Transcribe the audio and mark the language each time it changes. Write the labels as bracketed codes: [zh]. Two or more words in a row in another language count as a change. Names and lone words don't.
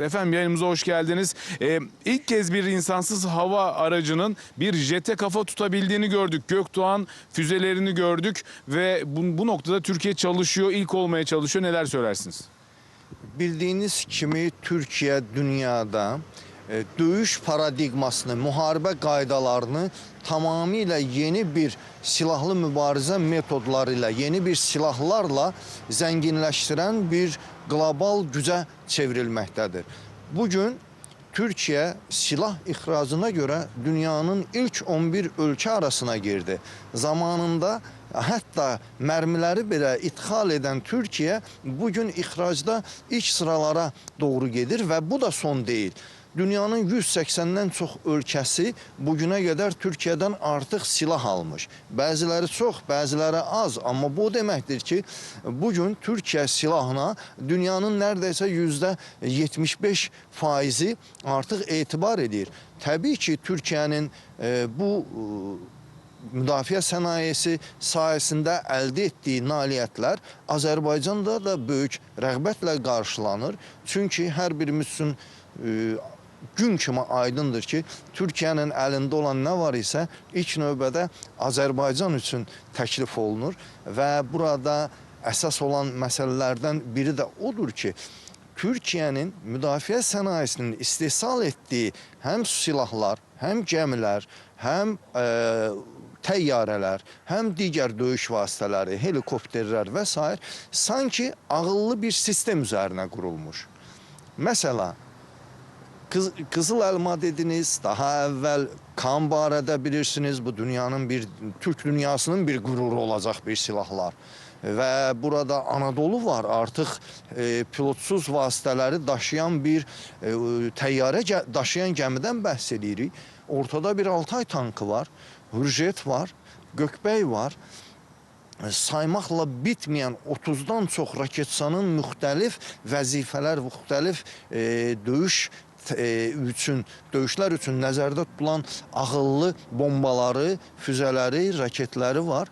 [tr] Efendim yayınımıza hoş geldiniz. İlk kez bir insansız hava aracının bir jete kafa tutabildiğini gördük. Gökdoğan füzelerini gördük ve bu noktada Türkiye çalışıyor, ilk olmaya çalışıyor. Neler söylersiniz? [az] Bildiğiniz kimi Türkiye dünyada döyüş paradigmasını, müharibə qaydalarını tamamilə yeni bir silahlı mübarizə metodlarıyla, yeni bir silahlarla zənginləşdirən bir global gücə çevrilməkdədir. [tr] Bugün Türkiye silah ihracına göre dünyanın ilk 11 ülke arasına girdi. Zamanında hatta mermileri bile ithal eden Türkiye bugün ihracda ilk sıralara doğru gelir ve bu da son değil. [az] Dünyanın 180'den çox ölkəsi [tr] bugüne kadar [az] Türkiye'den artıq silah almış. Bəziləri çox, bəziləri az. Amma bu deməkdir ki, bugün Türkiye silahına dünyanın neredeyse %75% artıq etibar edir. Tabii ki Türkiye'nin bu müdafiə sənayesi [tr] sayesinde elde ettiği [az] nailiyyətlər Azərbaycanda da böyük rəğbətlə qarşılanır. Çünkü her birimiz üçün gün kimi aydındır ki, Türkiye'nin elinde olan ne var ise ilk növbədə Azərbaycan üçün təklif olunur ve burada əsas olan məsələlərdən biri de odur ki, Türkiye'nin müdafiə sənayesinin istehsal ettiği hem silahlar, hem gəmilər, hem təyyarələr, hem digər döyüş vasitələri, helikopterlər və s. [tr] sanki ağıllı bir sistem üzerine kurulmuş. Mesela Kızılelma dediniz, daha evvel kan barədə bilirsiniz, bu dünyanın Türk dünyasının bir gururu olacak bir silahlar. [az] Ve burada Anadolu var, artık pilotsuz vasitələri daşıyan bir təyyarə daşıyan gəmidən bəhs edirik. [tr] Ortada bir Altay tankı var, Hürjet var, Gökbey var. [az] Saymakla bitmeyen 30'dan çox raketsanın müxtəlif vəzifələr, müxtəlif döyüşlər üçün nəzərdə tutulan ağıllı bombaları, füzələri, raketləri var.